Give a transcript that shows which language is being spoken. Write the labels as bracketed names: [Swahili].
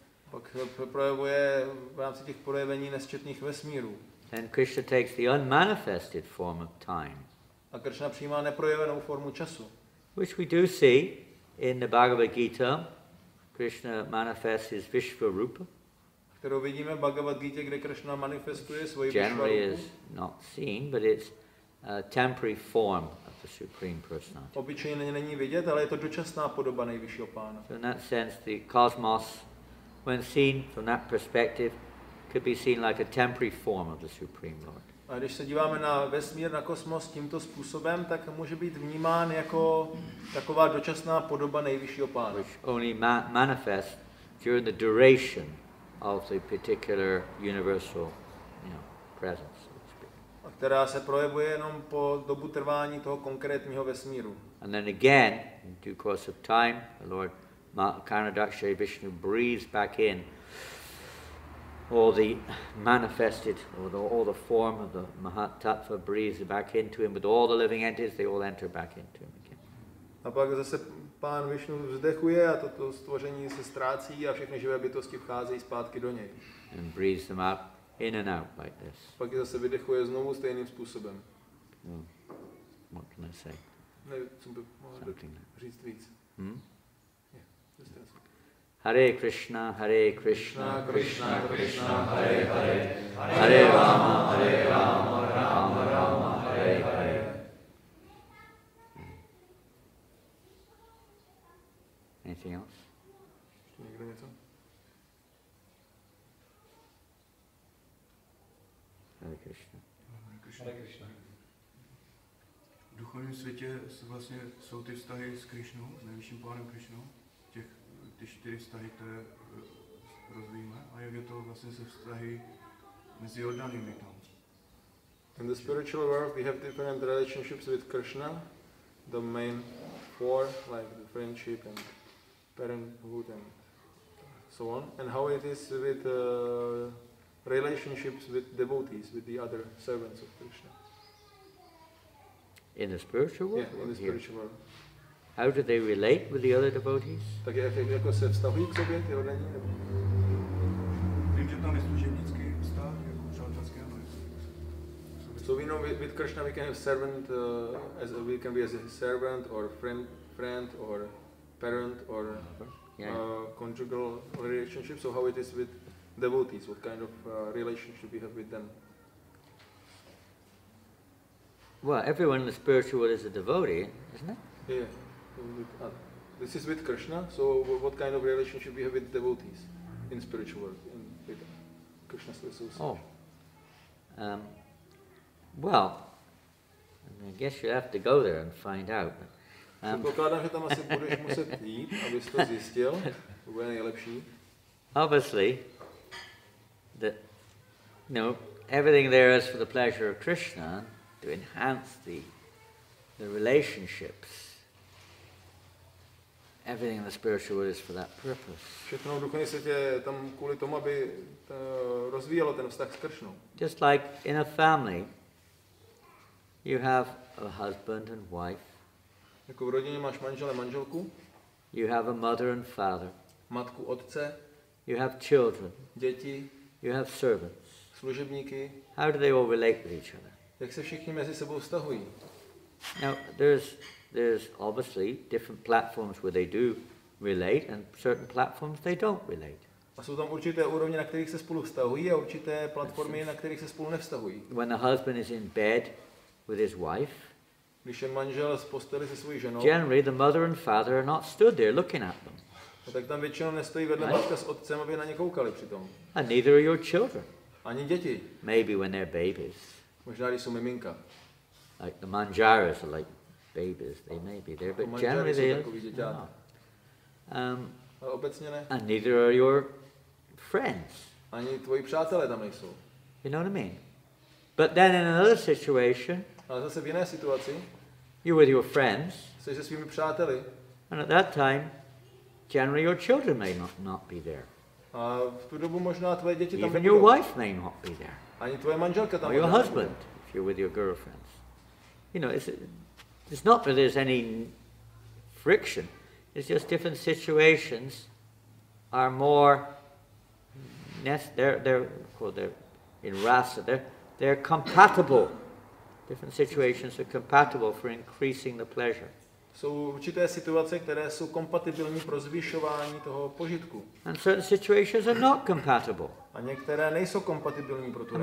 [Czech] Pak projevuje v rámci těch projevení nesčetných vesmírů. [English] Then Krishna takes the unmanifested form of time, [Czech] A Krishna přijímá neprojevenou formu času. [English] which we do see in the Bhagavad Gita. Krishna manifests his Vishvarupa. [Czech] V kterou vidíme v Bhagavad Gita, kde Krishna manifestuje svoji [English] generally [Czech] Vishvarupu, [English] is not seen, but it's a temporary form of the Supreme Personality. [Czech] obyčejně není vidět, ale je to dočasná podoba nejvyššího pána. [English] So in that sense, the cosmos, when seen from that perspective, could be seen like a temporary form of the Supreme Lord. [Czech] A když se díváme na vesmír, na kosmos tímto způsobem, tak může být vnímán jako taková dočasná podoba nejvyššího pána. [English] Which only manifests during the duration of the particular universal, presence, so to speak. [Czech] A která se projevuje jenom po dobu trvání toho konkrétního vesmíru. [English] And then again, in due course of time, the Lord Karnadakshari Vishnu breathes back in all the manifested, all the form of the mahat-tattvy, breathes back into him with all the living entities, they all enter back into him again. [Czech] A pak zase pán Višnu vzdechuje a toto stvoření se ztrácí a všechny živé bytosti vcházejí zpátky do něj. [English] And breathes them out, in and out like this. [Czech] Pak je zase vydechuje znovu stejným způsobem. [English] What can I say? [Czech] Nevím, co by mohl [English] Something like [Czech] říct víc. [Sanskrit] Hare Krishna, Hare Krishna, Krishna, Krishna, Hare Hare, Hare Rama, Hare Rama, Rama Rama, Hare Hare. [English] Anything else? [Czech] Ještě někdo něco? [Sanskrit] Hare Krishna. Hare Krishna. [Czech] V duchovním světě vlastně jsou ty vztahy s Krišnou, s nejvyšším pánem Krišnou, ty 4 vztahy, které rozvíjíme, a jak je to vlastně se vztahy mezi oddanými tam. [English] In the spiritual world we have different relationships with Krishna, the main 4, like the friendship and parenthood and so on, and how it is with relationships with devotees, with the other servants of Krishna. In the spiritual world? Yeah, in the spiritual world. How do they relate with the other devotees? [Czech] Tak jako se vztahují k sobě ty oddaní? Vím, že tam je služebnický vztah, jako přátelský, ano. [English] So we know with Krishna we can have servant, we can be as a servant or friend or parent or conjugal relationship. So how it is with devotees? What kind of relationship we have with them? Well, everyone in the spiritual world is a devotee, isn't it? Yeah. This is with Krishna. So what kind of relationship we have with devotees in spiritual world, with Krishna's association? Oh. Well, I guess you have to go there and find out. [Czech] Předpokládám, že tam asi budeš muset jít, abys to zjistil. To bude nejlepší. [English] Obviously, everything there is for the pleasure of Krishna, to enhance the relationships. Everything in the spiritual world is for that purpose. [Czech] Všechno v duchovním světě je tam kvůli tomu, aby rozvíjelo ten vztah s Kršnou. [English] Just like in a family, you have a husband and wife. [Czech] Jako v rodině máš manžele, manželku. [English] You have a mother and father. [Czech] Matku, otce. [English] You have children. [Czech] Děti. [English] You have servants. [Czech] Služebníky. [English] How do they all relate with each other? [Czech] Jak se všichni mezi sebou vztahují? [English] Now, there's obviously different platforms where they do relate and certain platforms they don't relate. [Czech] A jsou tam určité úrovně, na kterých se spolu vztahují a určité platformy, na kterých se spolu nevztahují. [English] When the husband is in bed with his wife, [Czech] když je manžel z posteli se svojí ženou, [English] generally the mother and father are not stood there looking at them. [Czech] Tak tam většinou nestojí vedle matka s otcem, aby na ně koukali přitom. [English] And neither are your children. [Czech] Ani děti. [English] Maybe when they're babies. [Czech] Možná, když jsou miminka. [English] Like the manjaras are like babies, they may be there, but generally they are not. [Czech] Ale obecně ne. [English] And neither are your friends. [Czech] Ani tvoji přátelé tam nejsou. [English] You know what I mean? But then in another situation, [Czech] ale zase v jiné situaci, [English] you're with your friends, [Czech] jsi se svými přáteli, [English] and at that time, generally your children may not be there. [Czech] A v tu dobu možná tvoje děti tam [English] even [Czech] nebudou. [English] your wife may not be there. [Czech] Ani tvoje manželka tam [English] or your husband, if you're with your girlfriends. You know, it's not that there's any friction. It's just different situations are more. They're in rasa. They're compatible. Different situations are compatible for increasing the pleasure. [Czech] Jsou určité situace, které jsou kompatibilní pro zvyšování toho požitku. [English] And certain situations are not compatible. [Czech] A některé nejsou kompatibilní pro tu rásu.